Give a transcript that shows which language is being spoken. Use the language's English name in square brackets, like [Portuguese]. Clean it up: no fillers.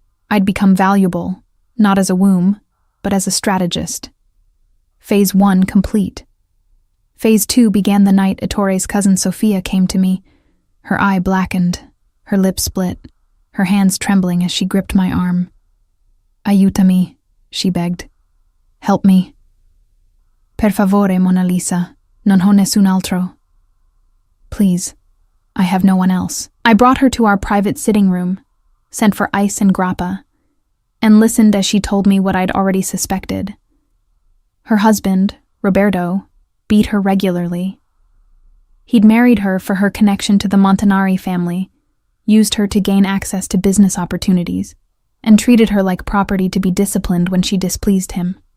[English] I'd become valuable, not as a womb, but as a strategist. Phase 1 complete. Phase 2 began the night Ettore's cousin Sofia came to me, her eye blackened, her lips split, her hands trembling as she gripped my arm. [Italian] Aiutami, [English] she begged. Help me. [Italian] Per favore, Mona Lisa, non ho nessun altro. [English] Please, I have no one else. I brought her to our private sitting room, sent for ice and grappa, and listened as she told me what I'd already suspected. Her husband, Roberto, beat her regularly. He'd married her for her connection to the Montanari family, used her to gain access to business opportunities, and treated her like property to be disciplined when she displeased him.